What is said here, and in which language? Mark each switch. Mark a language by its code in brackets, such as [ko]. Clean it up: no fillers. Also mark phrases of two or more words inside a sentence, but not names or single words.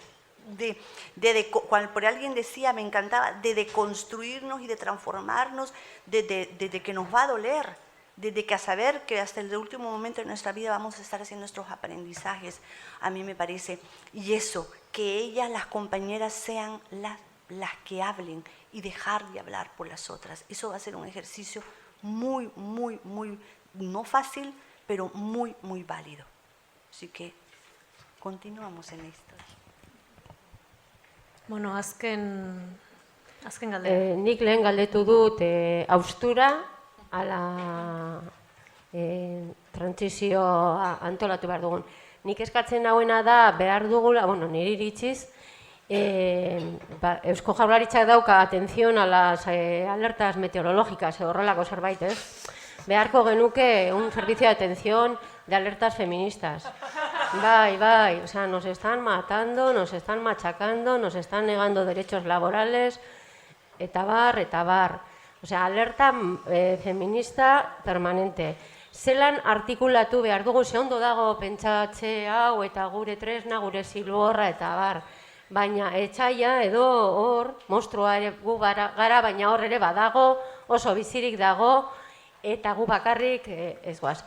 [es] Cuando por alguien decía, me encantaba, de deconstruirnos y de transformarnos, desde que nos va a doler, desde que a saber que hasta el último momento de nuestra vida vamos a estar haciendo nuestros aprendizajes, a mí me parece, y eso, que ellas, las compañeras, sean las que hablen y dejar de hablar por las otras. Eso va a ser un ejercicio muy, muy, muy, no fácil, pero muy, muy válido. Así que continuamos en esto. [eu] Bueno, azken galdera. Nik lehen galdetu dut haustura, ala trantsizioa antolatu behar dugun. Nik eskatzen hauena da behar dugula, nire iritziz, Eusko Jaurlaritzak dauka [es] atención a las alertas meteorológicas, [eu] horrelako zerbait, ez? Beharko genuke [es] un servicio de atención de alertas feministas. Bai, o sea, nos están matando, nos están machacando, nos están negando derechos laborales, [eu] eta bar. [es] O sea, alerta feminista permanente. [eu] Zelan artikulatu behar dugu, ze ondo dago pentsatze hau eta gure tresna, gure zilborra eta bar. Baina etxaia edo hor, monstrua ere gu gara, baina hor ere badago, oso bizirik dago, eta gu bakarrik ez goaz.